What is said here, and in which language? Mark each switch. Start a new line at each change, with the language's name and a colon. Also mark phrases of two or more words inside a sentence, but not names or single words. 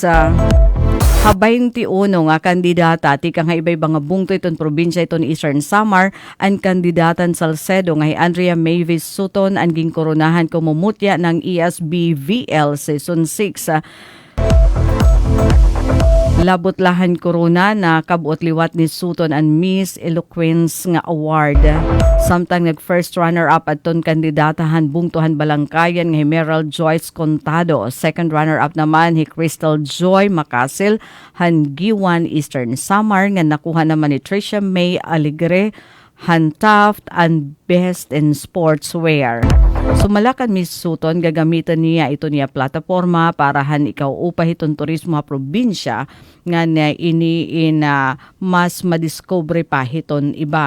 Waray: Ha 21 nga kandidata ti kang iba-iba nga bungto iton probinsya iton Eastern Samar ang kandidatan Salcedo nga Andrea Mavis Sutton ang ginkoronahan kumumutya ng ESBVL Season 6. Labot-lahan korona na kabuot liwat ni Sutton ang Miss Eloquence nga award. Samtang nag-
English: first runner-up
Waray: aton kandidatahan bungtuhan Balangkayan nga Emerald Joyce Contado.
English: Second runner-up
Waray: naman hi Crystal Joy Makasil han Giwan Eastern Samar nga nakuha naman ni Tricia May Alegre han Taft and Best in Sportswear. Sumalakan Miss Sutton gagamitan niya ito niya plataforma para han ikaw upah iton turismo ha probinsya nga na mas madiscover pa hiton iba.